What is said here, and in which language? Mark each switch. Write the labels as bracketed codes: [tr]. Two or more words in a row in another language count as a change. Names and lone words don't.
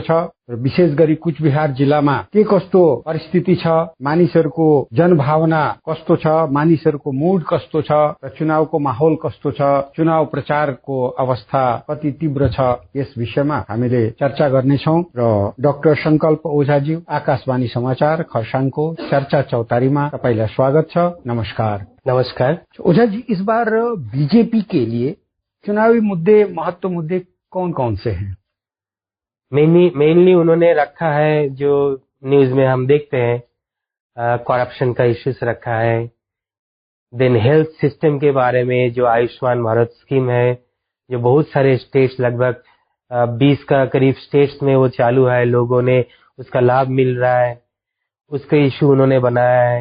[ne] छ र विशेष गरी कुचबिहार जिल्लामा के कस्तो परिस्थिति छ, मानिसहरूको जनभावना कस्तो छ, मानिसहरूको मूड कस्तो छ र चुनावको माहौल कस्तो छ, चुनाव प्रचारको अवस्था कति तीव्र छ, यस विषयमा हामीले चर्चा गर्नेछौं र डाक्टर संकल्प ओझाजी, आकाशवाणी समाचार खरसाङको चर्चा चौतारीमा तपाईलाई स्वागत छ। नमस्कार। नमस्कार। [hi] ओझा जी, इस बार बीजेपी के लिए चुनावी मुद्दे, महत्व मुद्दे कौन कौन से हैं? मेनली उन्होंने रखा है, जो न्यूज में हम देखते हैं, करप्शन का इश्यूज रखा है। देन [en] health system [hi] के बारे में, जो आयुष्मान भारत स्कीम है, जो बहुत सारे स्टेट्स, लगभग 20 का करीब स्टेट्स में वो चालू है, लोगों ने उसका लाभ मिल रहा है, उसका इश्यू उन्होंने बनाया है।